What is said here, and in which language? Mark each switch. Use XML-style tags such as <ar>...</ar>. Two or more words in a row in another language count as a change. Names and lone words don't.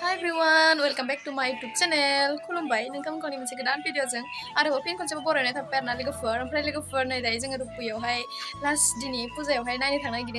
<en>Hi everyone, welcome back to my YouTube channel.</en> <brx>खुलुमबाय नोंथांमोनखौ मोनसे गोदान भिडिअजों आरोबाव फिन खनसेबो बरायनाय थाबाय आरोना लोगोफोर नै दायो जोङो रुपुयावहाय लास्ट दिनै फुजायावहाय नायनो थांनो नागिरदों</brx>